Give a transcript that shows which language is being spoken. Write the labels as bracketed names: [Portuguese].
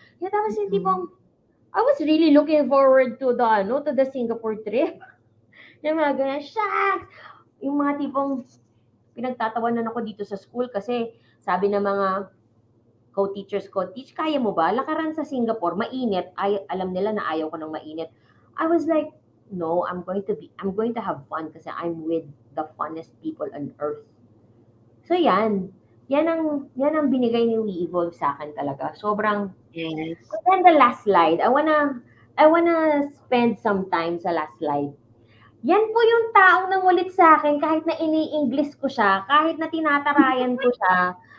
[Filipino] Kaya tapos yung tipong, [English] I was really looking forward to the Singapore trip. [Filipino] Yung mga ganun, shucks! Yung mga tipong pinagtatawanan ako dito sa school kasi sabi ng mga co-teachers ko, "Teach, kaya mo ba? Lakaran sa Singapore, mainit." Alam nila na ayaw ko ng mainit. [English] I was like, no, I'm going to have fun kasi I'm with the funnest people on earth. [Filipino] So yan. Yan ang binigay ni WeEvolve sa akin talaga. Sobrang. [English] Yes. And then the last slide, I wanna spend some time [Filipino] sa last slide. Yan po yung taong nangulit sa akin kahit na ini-English ko siya, kahit na tinatarayan ko siya.